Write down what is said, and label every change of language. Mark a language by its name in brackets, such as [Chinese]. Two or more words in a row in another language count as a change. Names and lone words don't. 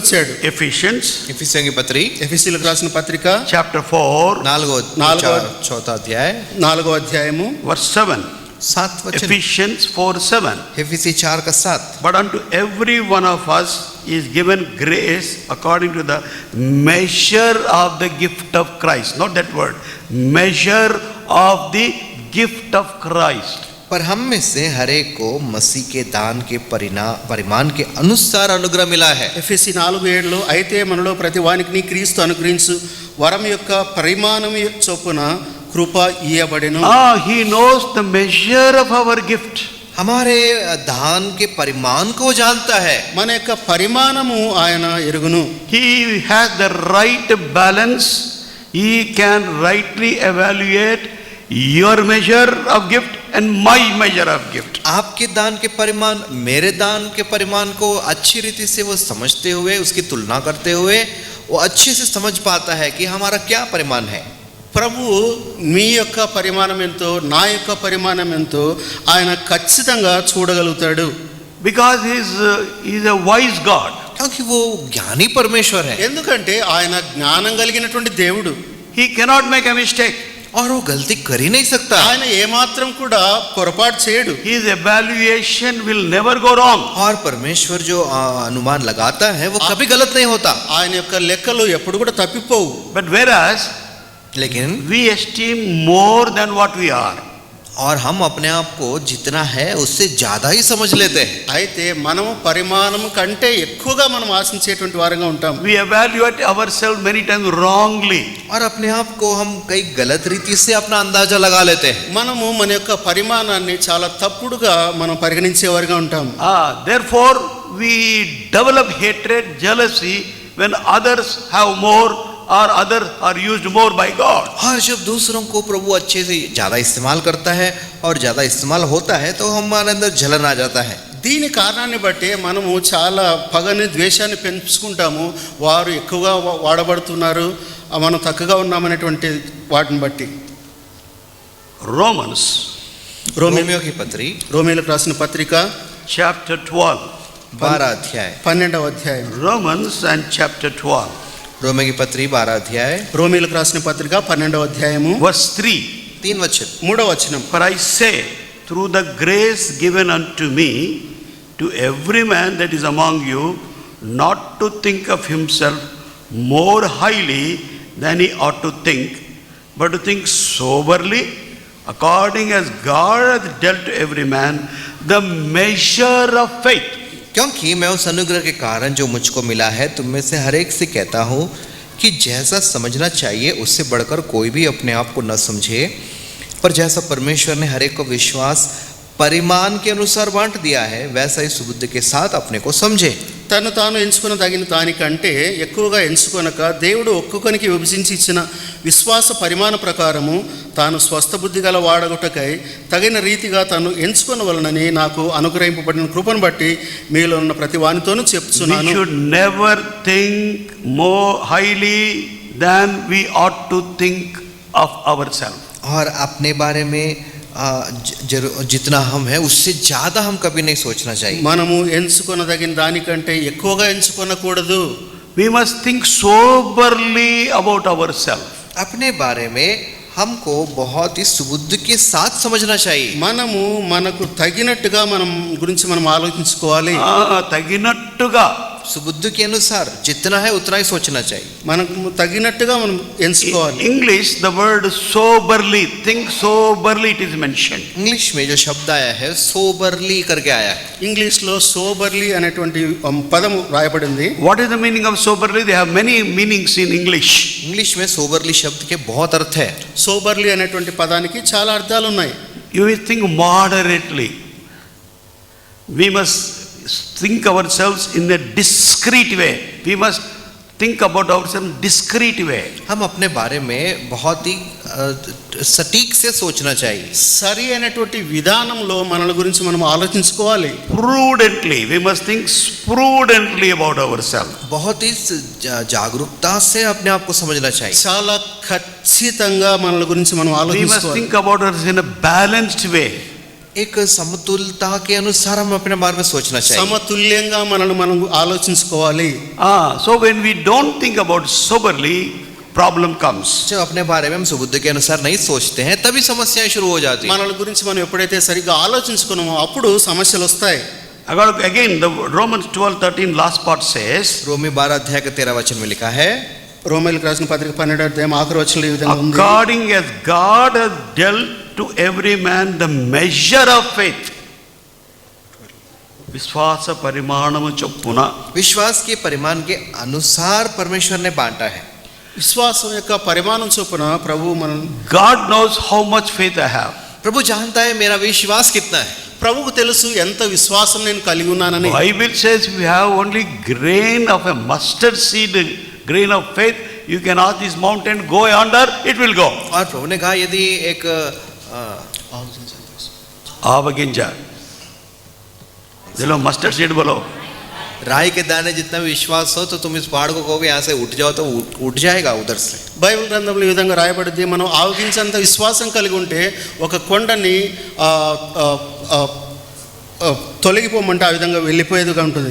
[Telugu] వచ్చాడు. [English] Ephesians [Hindi] इफिसियों की पत्री [Telugu] ఎఫెసీయులకు రాసిన పత్రిక [English] chapter 4 [Hindi] चौथा अध्याय [Telugu] 4వ అధ్యాయము [English] verse 7. [Hindi] 7 वचन. [English] Ephesians 4:7. [Hindi] इफिसी 4 का 7. [English] But unto every one of us is given grace according to the measure of the gift of Christ. Not that word. Measure of the gift of Christ. [Hindi] पर हम में से हर एक को मसीह के दान के परिमाण के अनुसार अनुग्रह मिला है. [Telugu] ఎఫెసీ 4:7 అయితే మనలో ప్రతి వానికి క్రీస్తు అనుగ్రహించు వరం యొక్క పరిమాణం చొప్పున కృప ఇయ్యబడెను. [English] He knows the measure of our gift. [Hindi] हमारे दान के परिमाण को जानता है. [Telugu] మన యొక్క పరిమాణము ఆయన ఎరుగును. [English] He has the right balance. He can rightly evaluate your measure of gift and my measure of gift. [Hindi] आपके दान के परिमाण मेरे दान के परिमाण को अच्छी रीति से वो समझते हुए उसकी तुलना करते हुए वो अच्छे से समझ पाता है कि हमारा क्या परिमाण है. [Telugu] ప్రభు మీ యొక్క పరిమాణం ఎంతో నా యొక్క పరిమాణం ఎంతో ఆయన ఖచ్చితంగా చూడగలుగుతాడు. [English] Because he is a wise God. [Hindi] क्योंकि वो ज्ञानी परमेश्वर है. [Telugu] ఎందుకంటే ఆయన జ్ఞానం కలిగినటువంటి దేవుడు. [English] He cannot make a mistake. [Hindi] और वो गलती कर ही नहीं सकता. [Telugu] ఆయన ఏమాత్రం కూడా పొరపాటు చేయడు. [English] His evaluation will never go wrong. [Hindi] और परमेश्वर जो अनुमान लगाता है वो कभी गलत नहीं होता. [Telugu] ఆయన యొక్క లెక్కలు ఎప్పుడు కూడా తప్పిపోవు. [English] But whereas [Hindi] लेकिन [English] we esteem more than what we are. [Hindi] और हम अपने आप को जितना है उससे ज्यादा ही समझ लेते हैं. [Telugu] అయితే మనము పరిమాణం కంటే ఎక్కువగా మనం ఆశించేటువంటి వారంగా ఉంటాం. [English] We evaluate ourselves many times wrongly. [Hindi] और अपने आप को हम कई गलत रीति से अपना अंदाजा लगा लेते हैं. [Telugu] మనము మన యొక్క పరిమాణాన్ని చాలా తప్పుడుగా మనం పరిగణించేవారుగా ఉంటాం. [English] Therefore we develop hatred, jealousy when others have more और others are used more by God. [Hindi] और जब दूसरों को प्रभु अच्छे से ज्यादा इस्तेमाल करता है और ज्यादा इस्तेमाल होता है तो हमारे अंदर जलन आ जाता है. [Telugu] దీని కారణాన్ని బట్టి మనము చాలా పగని ద్వేషాన్ని పెంచుకుంటాము. వారు ఎక్కువగా వాడబడుతున్నారు, మనం తక్కువగా ఉన్నామనేటువంటి వాటిని బట్టి. [Hindi] रोमियो की पत्री [Telugu] రోమీయులకు రాసిన పత్రిక [English] chapter 12. [Hindi] 12 अध्याय. [Telugu] 12వ అధ్యాయం. [English] Romans and chapter 12. [Hindi] रोमियो की पत्री 12 अध्याय. [Telugu] రోమీయులకు రాసిన పత్రిక 12వ అధ్యాయము [English] Verse 3. [Hindi] 3 वचन. [Telugu] 3వ వచనం. [English] For I say, through the grace given unto me, to every man that is among you, not to think of himself more highly than he ought to think, but to think soberly, according as God hath dealt to every man the measure of faith. [Hindi] क्योंकि मैं उस अनुग्रह के कारण जो मुझको मिला है तुम में से हर एक से कहता हूँ कि जैसा समझना चाहिए उससे बढ़कर कोई भी अपने आप को न समझे, पर जैसा परमेश्वर ने हर एक को विश्वास परिमाण के अनुसार बांट दिया है वैसा ही सुबुद्धि के साथ अपने को समझे. [Telugu] తను తాను ఎంచుకున్న తగిన దానికంటే ఎక్కువగా ఎంచుకొనక దేవుడు ఒక్కొక్కనికి విభజించి ఇచ్చిన విశ్వాస పరిమాణ ప్రకారము తాను స్వస్థ బుద్ధి గల వాడగొట్టకై తగిన రీతిగా తాను ఎంచుకున్న వలనని నాకు అనుగ్రహింపబడిన కృపను బట్టి మీలో ఉన్న ప్రతి వానితోనూ చెప్తున్నాను. [English] We should never think more highly than we ought to think of ourselves. [Hindi] और अपने बारे में जितना हम है उससे ज्यादा हम कभी नहीं सोचना चाहिए. [Telugu] మనము ఎంచుకొనదగిన దానికంటే ఎక్కువగా ఎంచుకొనకూడదు. [English] We must think soberly about ourselves. [Hindi] अपने बारे में हमको बहुत ही सुबुद्धि के साथ समझना चाहिए. [Telugu] మనము మనకు తగినట్టుగా మనం గురించి మనం ఆలోచించుకోవాలి. తగినట్టుగా [Hindi] सुबुद्धि के अनुसार जितना है उतना ही सोचना चाहिए. [Telugu] మనకు తగినట్టుగా మనం ఎంచుకోవాలి. [English] English the word soberly, think soberly, it is mentioned. [Hindi] इंग्लिश में जो शब्द आया है soberly करके आया है. [Telugu] ఇంగ్లీష్ లో సోబర్లీ అనేటువంటి పదము రాయబడింది. [English] What is the meaning of soberly? They have many meanings in English. [Hindi] इंग्लिश में soberly शब्द के बहुत अर्थ है. [Telugu] సోబర్లీ అనేటువంటి పదానికి చాలా అర్థాలు ఉన్నాయి. [English] You will think moderately. We must think ourselves in a discreet way. We must think about ourselves discreet way. [Hindi] हम अपने बारे में बहुत ही सटीक से सोचना चाहिए. [Telugu] సరి అయినటువంటి విధానంలో మన గురించి మనం ఆలోచించుకోవాలి. [English] Prudently, we must think prudently about ourselves. [Hindi] बहुत ही जागरूकता से अपने आप को समझना चाहिए. [Telugu] చాలా ఖచ్చితంగా మన గురించి మనం [English] We must [Telugu] ఆలోచించుకోవాలి. [English] think about ourselves in a balanced way. [Hindi] एक समतुलता के अनुसार हम अपने बारे में सोचना चाहिए। [Telugu] సమతుల్యంగా మనల్ని మనం ఆలోచించుకోవాలి. [English] So when we don't think about soberly, problem comes. [Hindi] जब अपने बारे में हम सुबुद्धि के अनुसार नहीं सोचते हैं तभी समस्याएं शुरू हो जाती हैं। [Telugu] మనల గురించి మనం ఎప్పుడైతే సరిగ్గా ఆలోచించుకున్నామో అప్పుడు సమస్యలు వస్తాయి. [English] Again, the Romans 12:13 last part says, [Hindi] रोमी 12 अध्याय के 13 वचन में लिखा है, [Telugu] రోమీయులకు రాసిన పత్రిక 12వ అధ్యాయం ఆఖరి వచనంలో ఈ విధంగా ఉంది. [English] according as God has dealt to every man the measure of faith. [Telugu] విశ్వాస పరిమాణము చొప్పున, [Hindi] विश्वास के परिमाण के अनुसार परमेश्वर ने बांटा है। [Telugu] విశ్వాసం యొక్క పరిమాణం చొప్పున ప్రభు మనం [English] God knows how much faith I have. [Hindi] प्रभु जानता है मेरा विश्वास कितना है। [Telugu] ప్రభువుకు తెలుసు ఎంత విశ్వాసం నేను కలిగి ఉన్నానని. [English] Bible says we have only grain of a mustard seed, grain of faith. You can ask this mountain, go yonder, it will go. [Hindi] और प्रभु ने कहा यदि एक ఆవగింజ, चलो [English] mustard seed [Hindi] बोलो, राई के दाने जितना भी विश्वास हो तो तुम इस पहाड़ को कहोगे यहाँ से उठ जाओ तो उठ जाएगा उधर से। [Telugu] బైబిల్ గ్రంథంలో ఈ విధంగా రాయబడింది, మనం ఆవగించేంత విశ్వాసం కలిగి ఉంటే ఒక కొండని తొలగిపోమంటే ఆ విధంగా వెళ్ళిపోయేదిగా ఉంటుంది.